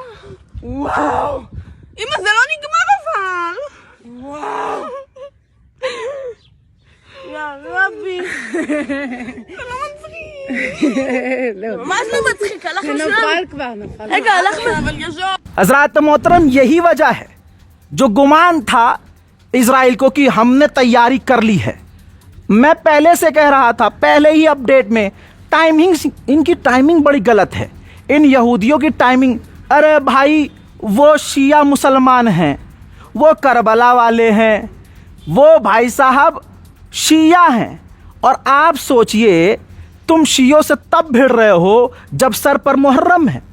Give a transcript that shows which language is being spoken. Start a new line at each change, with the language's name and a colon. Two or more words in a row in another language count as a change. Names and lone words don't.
Hebrew: वाओ, אמא, זה לא נגמר אבל. वाओ, יא רבי. זה לא מצחיק. ממש לא מצחיק, הלך לשם. נפל כבר, נפל. רגע, הלך אבל ישר.
Hindi: हजरात मोहतरम, यही वजह है जो गुमान था इजराइल को कि हमने तैयारी कर ली है। मैं पहले से कह रहा था, पहले ही अपडेट में, टाइमिंग, इनकी टाइमिंग बड़ी गलत है, इन यहूदियों की टाइमिंग। अरे भाई, वो शिया मुसलमान हैं, वो करबला वाले हैं, वो भाई साहब शिया हैं, और आप सोचिए तुम शियों से तब भिड़ रहे हो जब सर पर मुहर्रम है।